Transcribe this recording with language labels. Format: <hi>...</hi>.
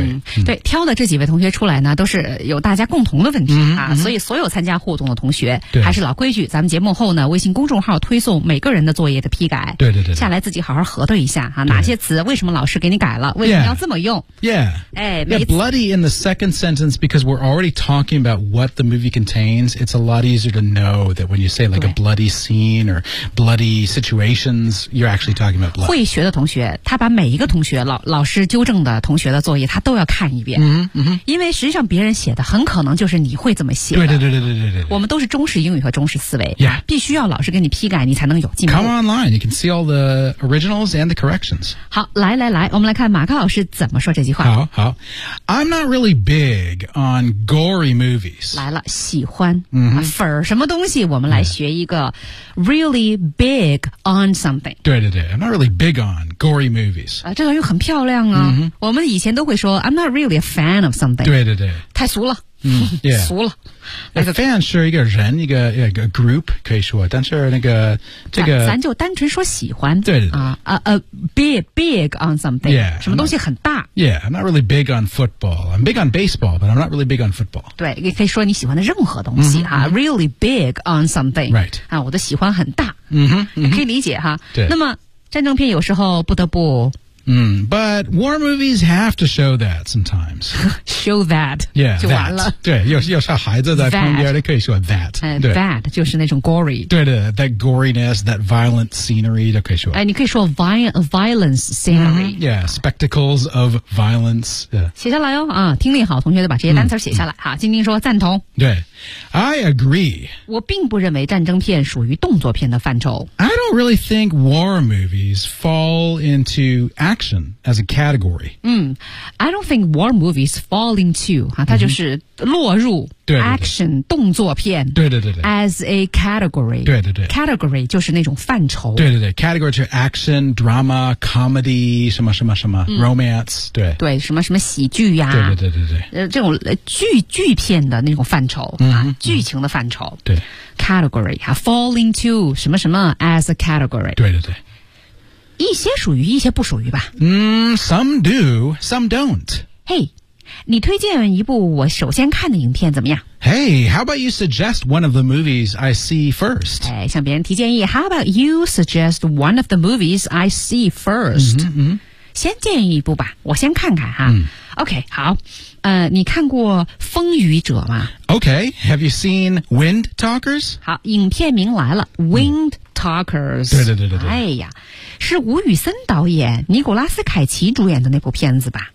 <zh>嗯、对挑的这几位同学出来呢都是有大家共同的问题、啊嗯、所以所有参加互动的同学、嗯、还是老规矩咱们节目后呢微信公众号推送每个人的作业的批改对对 对下来自己好好核对一下、啊、哪些词为什么老师给你改了为什么要这么用</zh> <en>yeah, bloody in the second sentence because we're already talking about what the movie contains it's a lot easier to know that when you say like a bloody scene or bloody situations, you're actually talking about blood.</en> <zh>会学的同学，他把每一个同学老师纠正的同学的作业，他都要看一遍。嗯嗯，因为实际上别人写的很可能就是你会这么写的。对对对对对 对我们都是中式英语和中式思维。</zh> <en>Yeah.</en> <zh>必须要老师给你批改，你才能有进步。</zh> <en>Come online, you can see all the originals and the corrections.</en> <zh>好，来来来，我们来看马克老师怎么说这句话。</zh> <en>好好 ，I'm not really big on gory movies.</en> <zh>来了，喜欢。嗯、mm-hmm.。粉什么东西我们来学一个</zh> <en>really big on something 对对对 I'm not really big on gory movies、</en> <zh>这个又很漂亮啊、 mm-hmm. 我们以前都会说</zh> <en>I'm not really a fan of something</en> <zh>对对对太俗了嗯、yeah. 俗了、 A、fan 是一个人一个 group 可以说但是那个这个咱就单纯说喜欢对对对、</zh> <en>big on something yeah,</en> <zh>什么东西很大</zh> <en>yeah I'm not really big on football I'm big on baseball but I'm not really big on football</en> <zh>对也可以说你喜欢的任何东西、 mm-hmm.</zh> <en>啊 really big on something right</en> <zh>啊我的喜欢很大嗯哼、mm-hmm. 可以理解哈对那么战争片有时候不得不</zh> <en>But war movies have to show that sometimes. Show that. Yeah,</en> <zh>就完了。对，有小孩子在旁边，你可以说 that. That 就是那种 gory.</zh> <en>对的 ，that goriness, that violent scenery</en> <zh>都可以说。哎，你可以说</zh> <en>violence scenery.、 Mm-hmm, yeah, spectacles of violence.、</en> <zh>写下来哦，啊，听力好，同学得把这些单词写下来。好，晶晶说赞同。</zh> <en>对 ，I agree.</en> <zh>我并不认为战争片属于动作片的范畴。</zh> <en>I don't really think war movies fall into action as a category. I don't think war movies fall into, 哈、</en> <zh>它就是落入</zh> <en>action, 动作片 as a category.</en> <zh>对对对 category 就是那种范畴。对对对 ,category 就是 action, drama, comedy, 什么什么什么、romance, 对。对什么什么喜剧呀、对对对对对。这种剧片的那种范畴、剧情的范畴。对。</zh> <en>category, fall into</en> <zh>什么什么</zh> <en>as a category.</en> <zh>对对对。一些属于一些不属于吧。</zh> <en>Some do, some don't.</en> <zh>Hey, 你推荐一部我首先看的影片怎么样</zh> <en>?Hey, how about you suggest one of the movies I see first?</en> <zh>哎向别人提建议</zh> <en>,how about you suggest one of the movies I see first? Mm-hmm, mm-hmm.</en> <zh>先建议一部吧，我先看看哈。嗯、 OK， 好，你看过《风雨者》吗</zh> <en>？OK， Have you seen Wind Talkers？</en> <zh>好，影片名来了 ，Wind Talkers、嗯。对对对对对。哎呀，是吴宇森导演、尼古拉斯凯奇主演的那部片子吧</zh>